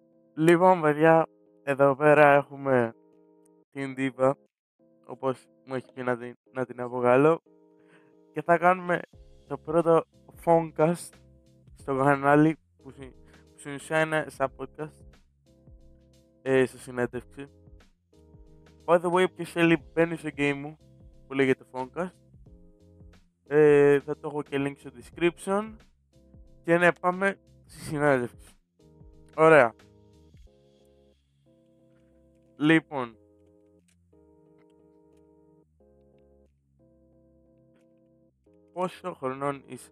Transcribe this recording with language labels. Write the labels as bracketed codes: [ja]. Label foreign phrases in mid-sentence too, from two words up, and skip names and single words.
[el] Λοιπόν, παιδιά, εδώ πέρα έχουμε την Δίβα, όπως μου έχει πει να την αποκαλώ, και θα κάνουμε το πρώτο Phonecast στο κανάλι που στην ουσία είναι σαν podcast, σε συνέντευξη. [en] By the way, [el] όποιος θέλει μπαίνει στο game μου που λέγεται Phonecast, θα το έχω και link στο description και ναι, πάμε στη συνέντευξη. Ωραία. Λοιπόν, πόσο χρονών είσαι?